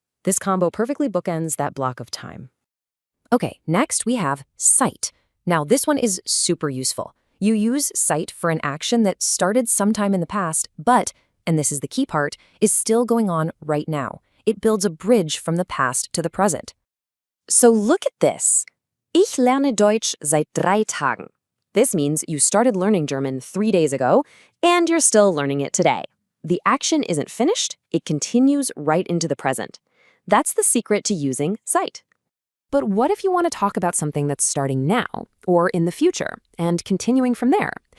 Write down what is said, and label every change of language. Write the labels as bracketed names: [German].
[English] This combo perfectly bookends that block of time. Okay, next we have seit. Now this one is super useful. You use seit for an action that started sometime in the past, but, and this is the key part, is still going on right now. It builds a bridge from the past to the present. So look at this. [German] Ich lerne Deutsch seit 3 Tagen. [English] This means you started learning German 3 days ago, and you're still learning it today. The action isn't finished, it continues right into the present. That's the secret to using seit. But what if you want to talk about something that's starting now, or in the future, and continuing from there?